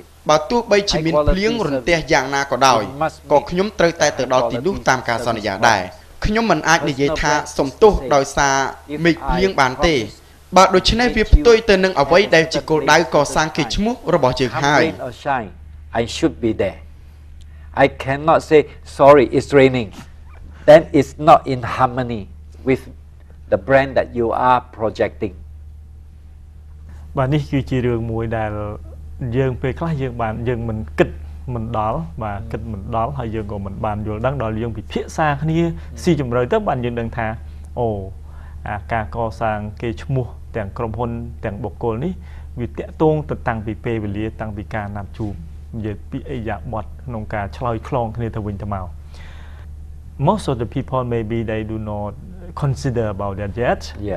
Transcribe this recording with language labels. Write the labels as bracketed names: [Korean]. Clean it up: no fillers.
[Khmer] បើទោះបីជាមានភ្លៀងរន្ទះយ៉ាងណាក៏ដោយក៏ខ្ញុំត្រូវតែទៅដល់ទីនោះតាមការសន្យាដែរខ្ញុំមិនអាចនិយាយថាសំទោសដោយសារមេឃភ្លៀងបានទេបើដូច្នេះវាផ្ទុយទៅនឹងអ្វីដែលជាគោលដៅកសាងកេរ្តិ៍ឈ្មោះរបស់យើងហើយ [English] I should be there. I cannot say sorry it's raining. Then it's not in harmony with the brand that you are projecting. [Khmer] បាទនេះគឺជារឿងមួយដែលយើងពេលខ្លះយើងមិនគិតមិនដល់បាទគិតមិនដល់ហើយយើងក៏មិនបានយល់ដឹងដល់យើងពិភាក្សាគ្នាស៊ីជម្រៅទៅបានយើងដឹងថាអូការកសាងគេឈ្មោះទាំងក្រុមហ៊ុនទាំងបុគ្គលនេះវាតាក់ទងទៅតាំងពីពេលវេលាតាំងពីការណាត់ជួបនិយាយពីអិយាប័ត្រក្នុងការឆ្លើយឆ្លងគ្នាទៅវិញទៅមក [English] Most of the people maybe they do not consider about that yet.